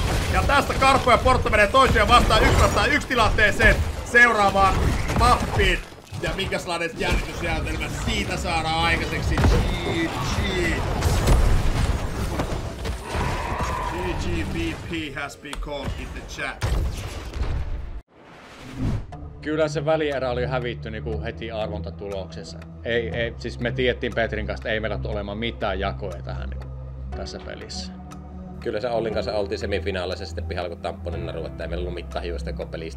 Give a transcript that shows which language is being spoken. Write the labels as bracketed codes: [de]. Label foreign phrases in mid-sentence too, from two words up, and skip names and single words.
[fi] Ja tästä Karpo ja Porto menee toisiaan vastaan 1-1 tilanteeseen seuraavaan mappiin. Ja minkälainen jännitysjäytelmä siitä saadaan aikaiseksi. [en] GGVP has been called in the chat. [fi] Kyllä se välierä oli hävitty niin heti arvontatuloksessa. Siis me tiedettiin Petrin kanssa, että ei meillä tule olemaan mitään jakoja tähän niin tässä pelissä. Kyllä se Ollin kanssa oltiin semifinaalissa sitten pihalla kun Tamponin naru, että ei meillä ollut mitään hiusta pelistä.